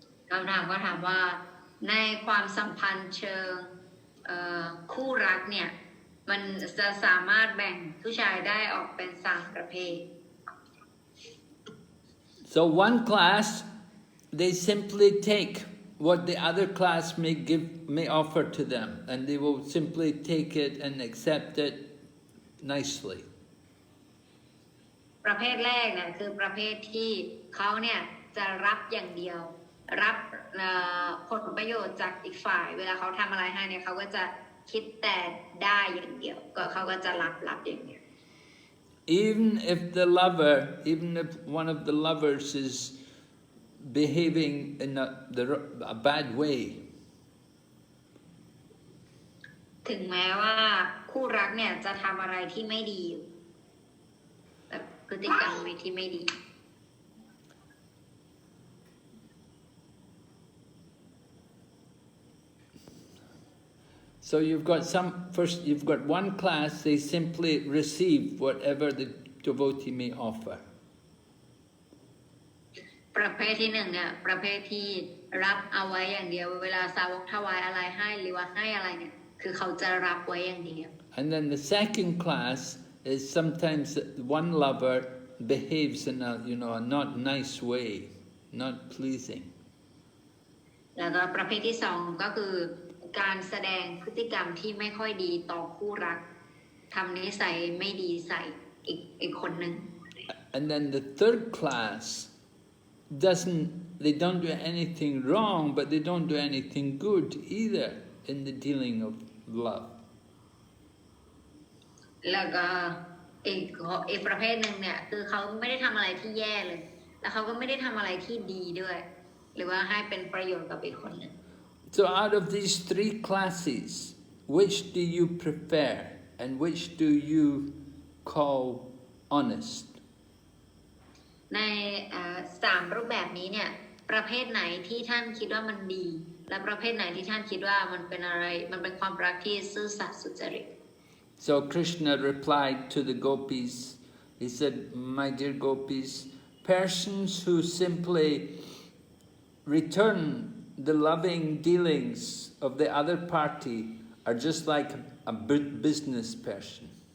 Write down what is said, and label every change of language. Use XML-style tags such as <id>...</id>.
<th>คำถามก็ถามว่าในความสัมพันธ์เชิงคู่รักเนี่ยมันจะสามารถแบ่งผู้ชายได้ออกเป็น3ประเภท</th> <en>So one class, they simply take what the other class may offer to them, and they will simply take it and accept it nicely.</en> <th>ประเภทแรกเนี่ยคือประเภทที่เขาเนี่ยจะรับอย่างเดียวรับผลประโยชน์จากอีกฝ่ายเวลาเขาทำอะไรให้เนี่ยเขาก็จะคิดแต่ได้อย่างเดียวก็เขาก็จะรับอย่างเดียว</th> <en>Even if one of the lovers is behaving in a bad way,</en> <th>ถึงแม้ว่าคู่รักเนี่ยจะทำอะไรที่ไม่ดีแบบพฤติกรรมที่ไม่ดี</th> <en>So you've got one class, they simply receive whatever the devotee may offer.</en> <th>ประเภทที่1เนี่ยประเภทที่รับเอาไว้อย่างเดียวเวลาสาวกถวายอะไรให้หรือว่าให้อะไรเนี่ยคือเขาจะรับไว้อย่างเดียว</th> <en>And then the second class is sometimes one lover behaves in a not nice way, not pleasing.</en> <th>แล้วก็ประเภทที่2ก็คือการแสดงพฤติกรรมที่ไม่ค่อยดีต่อคู่รักทำนิสัยไม่ดีใส่อีกคนหนึ่ง</th> <en>And then the third class they don't do anything wrong, but they don't do anything good either in the dealing of love.</en> <th>แล้วก็อีกประเภทหนึ่งเนี่ยคือเขาไม่ได้ทำอะไรที่แย่เลยแล้วเขาก็ไม่ได้ทำอะไรที่ดีด้วยหรือว่าให้เป็นประโยชน์กับอีกคนหนึ่ง</th> <en>So out of these 3 classes, which do you prefer and which do you call honest?</en> <th>ใน3รูปแบบนี้เนี่ยประเภทไหนที่ท่านคิดว่ามันดีและประเภทไหนที่ท่านคิดว่ามันเป็นความรักที่ซื่อสัตย์สุจริต</th> <en>So Krishna replied to the Gopis, he said, my dear Gopis, persons who simply return the loving dealings of the other party are just like a business person.</en>